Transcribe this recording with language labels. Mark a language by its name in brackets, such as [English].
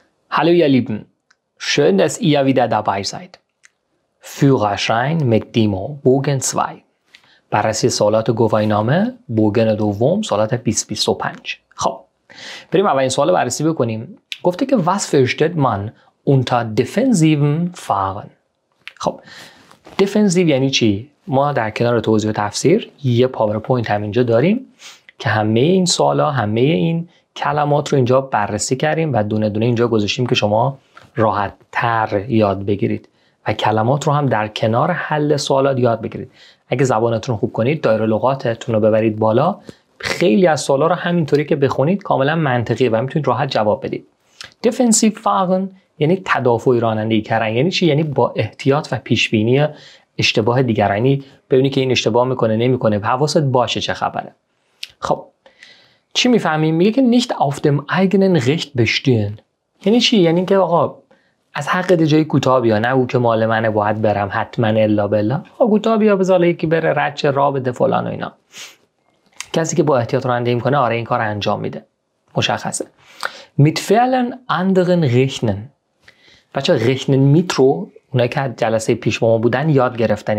[Persian] Hallo ihr Lieben, schön, dass ihr wieder dabei seid. Führerschein mit Demo, Bogen 2. بررسی سوالات گواهینامه بوگن دوم سوالات 2025. خب بریم اولین سوال بررسی بکنیم. گفته که [German] was versteht man unter defensiven Fahren؟ [Persian] خب defensive یعنی چی؟ ما در کنار توضیح و تفسیر یه پاورپوینت هم اینجا داریم که همه این سوالا همه این کلمات رو اینجا بررسی کردیم و دونه دونه اینجا گذاشتیم که شما راحت تر یاد بگیرید و کلمات رو هم در کنار حل سوالات یاد بگیرید. اگه زبانتون رو خوب کنید، دایره لغاتتون رو ببرید بالا، خیلی از سوالا رو همینطوری که بخونید کاملا منطقیه و میتونید راحت جواب بدید. دیفنسیو فاغن یعنی تدافعی رانندگی کردن. یعنی چی؟ یعنی با احتیاط و پیش بینی اشتباه دیگران. یعنی ببینی که این اشتباه میکنه نمیکنه، حواست باشه چه خبره. خب چی میفهمیم؟ میگه که [German] nicht auf dem eigenen Recht bestehen. [Persian] یعنی چی؟ یعنی که آقا از حق جای کوتاه بیا، نه او که مال منه باید برم حتما الا بالله. آقا کوتاه بیا بذار یکی بره رد راه بده فلان و اینا. کسی که با احتیاط رانندگی میکنه آره این کار انجام میده. مشخصه. [German] mit vielen anderen rechnen. [Persian] بچا rechnen mit رو اونایی که جلسه پیش با ما بودن یاد گرفتن.